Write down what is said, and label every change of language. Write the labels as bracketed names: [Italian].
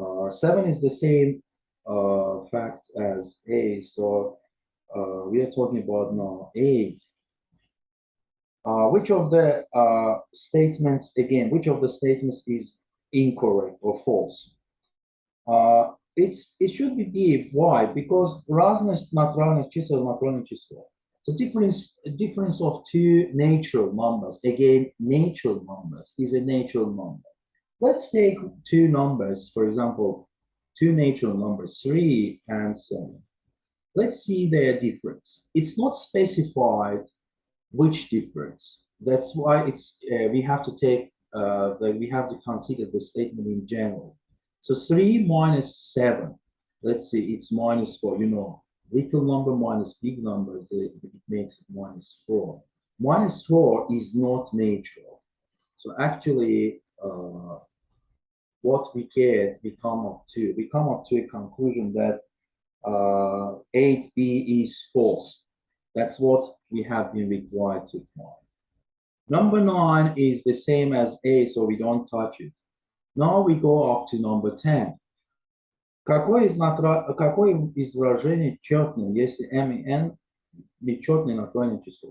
[English] 7 is the same fact as A. So we are talking about now 8. Which of the statements, again, which of the statements is incorrect or false? It should be B. Why? [Russian] Because разность натуральных чисел, натуральное число. [English] So difference of two natural numbers. Again, natural numbers is a natural number. Let's take two numbers, for example, two natural numbers, 3 and 7. Let's see their difference. It's not specified which difference. That's why it's we have to take we have to consider the statement in general. So 3 minus 7. Let's see, it's minus 4. You know, little number minus big numbers, it makes it minus 4. Minus 4 is not natural. So actually, what we get, we come up to a conclusion that 8b is false. That's what we have been required to find. Number 9 is the same as A, so we don't touch it. Now we go up to number 10. [Russian] Какое изражение четное, если m и n нечетное натуральное число?